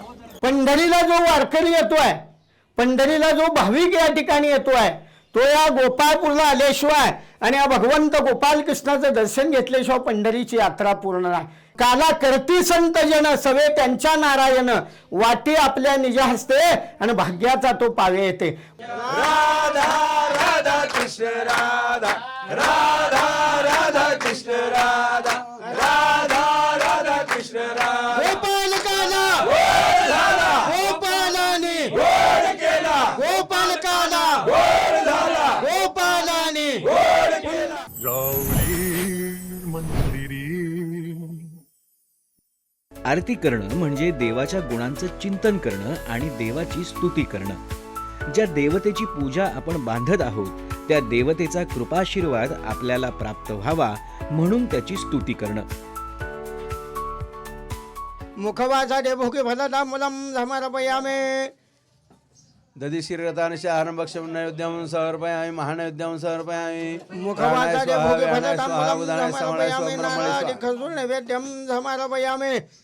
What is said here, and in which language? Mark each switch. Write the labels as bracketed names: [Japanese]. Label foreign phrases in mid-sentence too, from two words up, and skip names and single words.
[Marathi] पंढरीला जो वारकरी येतोय, पंढरीला जो भाविक या ठिकाणी येतोय, तो या गोपाळपूरला आल्याशिवाय आणि या भगवंत गोपाल कृष्णाचं दर्शन घेतल्याशिवाय पंढरीची यात्रा पूर्ण नाही. काला करती संत जन सवे त्यांच्या नारायण, वाटी आपल्या निज हस्ते आणि भाग्याचा तो पावे येते. राधा राधा कृष्ण राधा, राधा राधा कृष्ण राधा, राधा राधा कृष्ण राधा. गोपालकाला गोड झाला, गोपालाने गोड केला, गोपालकाला गोड झाला, गोपालाने गोड केला. जाऊली मंदिरी. आरती करणं म्हणजे देवाच्या गुणांचं चिंतन करणं आणि देवाची स्तुती करणं. ज्या देवतेची पूजा आपण बांधत आहोत त्या देवतेचा कृपाशीर्वाद आपल्याला प्राप्त व्हावा म्हणून त्याची स्तुती करणं. [Sanskrit] मुखवाचा भोगे फलदा मुलम समर्पयामे. दधिशीरतान शहरभक्षम नैवेद्यम समर्पयामि, महानैवेद्यम समर्पयामि. मुखवाचा भोगे फलदा मुलम समर्पयामे. नारायण खजूर नैवेद्यम समर्पयामे.